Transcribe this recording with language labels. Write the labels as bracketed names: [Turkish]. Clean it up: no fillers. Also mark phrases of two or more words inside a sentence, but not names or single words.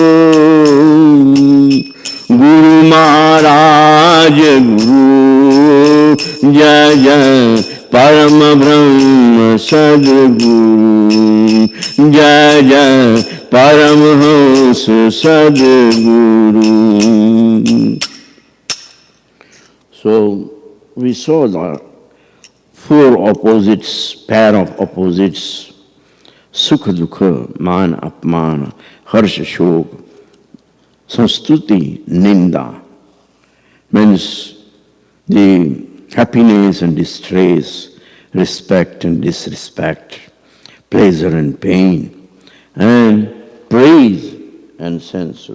[Hindi] गुरु महाराज गुरु, जय जय परम ब्रह्म सद्गुरु, जय जय परमहंस सद्गुरु। [English] So we saw the four opposites, pair of opposites, [Sanskrit] सुख दुःख, मान अपमान, हर्ष शोक, संस्तुति, निन्दा, [English] means the happiness and distress, respect and disrespect, pleasure and pain, and praise and censure.